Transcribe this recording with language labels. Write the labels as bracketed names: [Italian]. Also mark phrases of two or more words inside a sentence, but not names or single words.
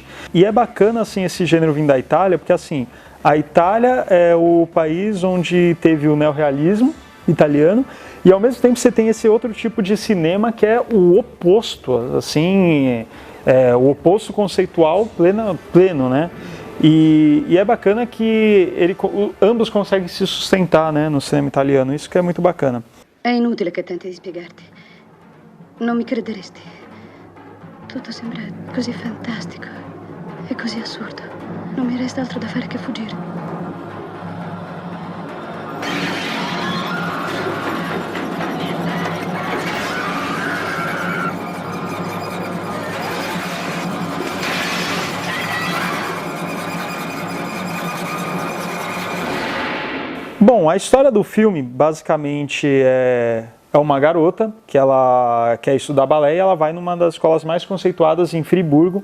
[Portuguese] E é bacana, assim, esse gênero vindo da Itália, porque assim, a Itália é o país onde teve o neorrealismo italiano, e ao mesmo tempo você tem esse outro tipo de cinema que é o oposto, assim... o oposto conceitual pleno, né? E é bacana que ambos conseguem se sustentar, né, no cinema italiano, isso que é muito bacana. [Italian] È inutile che tenti di spiegarti. Non mi crederesti. Tutto sembra così fantastico e così assurdo. Non mi resta altro da fare che fuggire. [Portuguese] Bom, a história do filme basicamente é uma garota que ela quer estudar balé e ela vai numa das escolas mais conceituadas em Friburgo.